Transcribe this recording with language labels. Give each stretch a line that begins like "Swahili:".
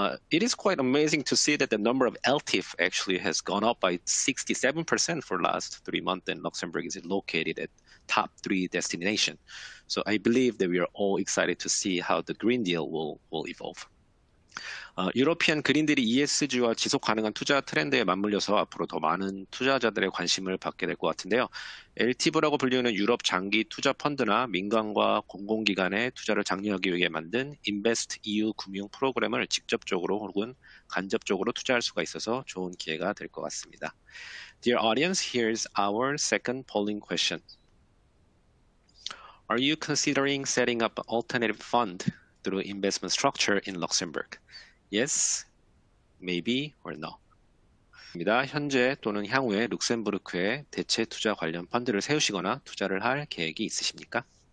English: It is quite amazing to see that the number of LTIF actually has gone up by 67% for the last 3 months, and Luxembourg is located at top 3 destination. So I believe that we are all excited to see how the Green Deal will evolve.
Korean: 유러피안 그린딜이 ESG와 지속 가능한 투자 트렌드에 맞물려서 앞으로 더 많은 투자자들의 관심을 받게 될 것 같은데요. LTIV라고 불리는 유럽 장기 투자 펀드나 민간과 공공기관의 투자를 장려하기 위해 만든 Invest EU 금융 프로그램을 직접적으로 혹은 간접적으로 투자할 수가 있어서 좋은 기회가 될 것 같습니다.
English: Dear audience, here's our second polling question. Are you considering setting up an alternative fund through investment structure in Luxembourg? Yes, maybe, or no.
Korean: 현재 또는 향후에 룩셈부르크에 대체 투자 관련 펀드를 세우시거나 투자를 할 계획이 있으십니까?